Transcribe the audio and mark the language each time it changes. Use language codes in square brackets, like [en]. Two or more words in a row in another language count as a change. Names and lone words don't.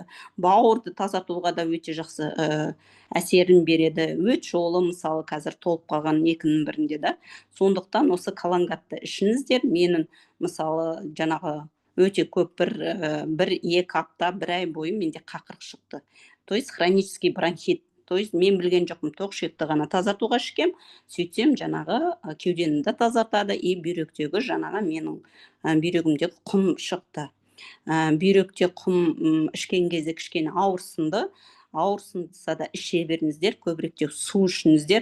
[kk] Бауырды тазартуға да өте жақсы әсерін береді. Өт жолы мысалы қазір толып қалған екінің бірінде да. Сондықтан осы калангатты ішіңіздер. Менің мысалы жаңағы өте көп бір-екі апта, бір ай бойы менде қақырық шықты. [ru] То есть хронический бронхит. То есть [kk] мен білген жоқпын, тоқшекті ғана тазартуға ішкем, сөйтсем жаңағы кеудемді тазартады, и бүйректегі жаңағы менің бүйрегімдегі құм шықты. Бүйректе құм ішкен кезде кішкене ауырсынса да іше беріңіздер, көбіректе су ішіңіздер.